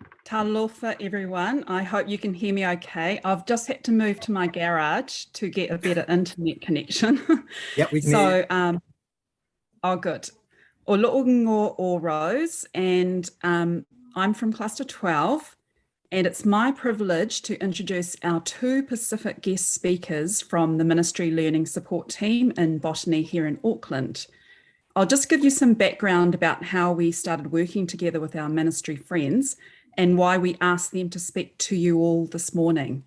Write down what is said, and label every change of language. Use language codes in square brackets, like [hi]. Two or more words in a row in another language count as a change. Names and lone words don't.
[en] Talofa, everyone. I hope you can hear me okay. I've just had to move to my garage to get a better internet connection. Yep, we can hear you. Oh, good. [sm] O Lo'ongo o Rose, [en] and I'm from Cluster 12, and it's my privilege to introduce our two Pacific guest speakers from the Ministry Learning Support Team in Botany here in Auckland. I'll just give you some background about how we started working together with our ministry friends and why we asked them to speak to you all this morning.